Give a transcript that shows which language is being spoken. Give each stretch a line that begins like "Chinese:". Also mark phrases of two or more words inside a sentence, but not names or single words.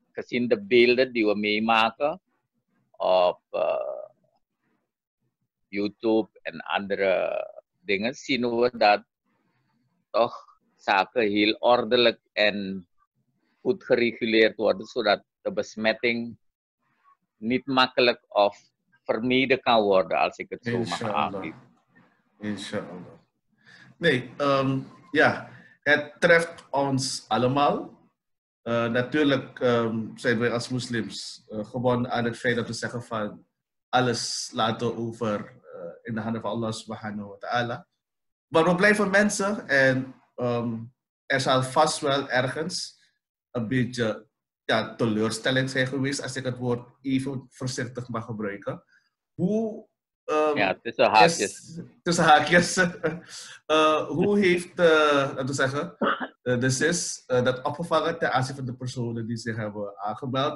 Dutch: Gezien de beelden die we meemaken op YouTube en andere dingen zien we dat toch zaken heel ordelijk en goed gereguleerd worden, zodat de besmetting niet makkelijk of vermeden kan worden, als ik het zo mag aangeven. Inshallah. Nee, ja, het treft ons allemaal. Natuurlijk zijn wij als moslims gewoon aan het feit dat we zeggen van alles laten over in de handen van
Arabic: الله سبحانه وتعالى.
Dutch: Maar we blijven mensen en er zal vast wel ergens een beetje teleurstelling zijn geweest, als ik het woord even voorzichtig mag gebruiken. Hoe ja, tussen haakjes. Tussen haakjes. Hoe heeft, laten we zeggen, de SIS dat opgevangen ten aanzien van de personen die zich hebben aangemeld?